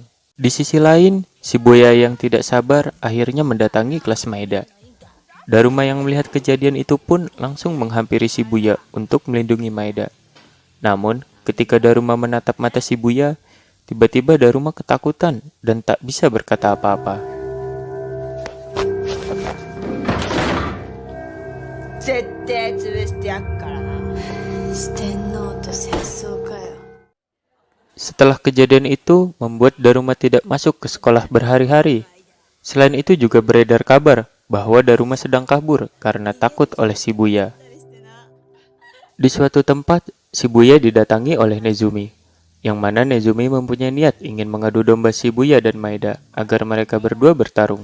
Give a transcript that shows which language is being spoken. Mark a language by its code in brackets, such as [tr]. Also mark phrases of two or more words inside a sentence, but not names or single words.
[id] Di sisi lain, Shibuya yang tidak sabar akhirnya mendatangi kelas Maeda. Daruma yang melihat kejadian itu pun langsung menghampiri Shibuya untuk melindungi Maeda. Namun, ketika Daruma menatap mata Shibuya, tiba-tiba Daruma ketakutan dan tak bisa berkata apa-apa. [ja] 絶対潰してやっからな。四天王と戦争かよ。 [id] Setelah kejadian itu membuat Daruma tidak masuk ke sekolah berhari-hari. Selain itu juga beredar kabar bahwa Daruma sedang kabur karena takut oleh Shibuya. Di suatu tempat, Shibuya didatangi oleh Nezumi, yang mana Nezumi mempunyai niat ingin mengadu domba Shibuya dan Maeda agar mereka berdua bertarung.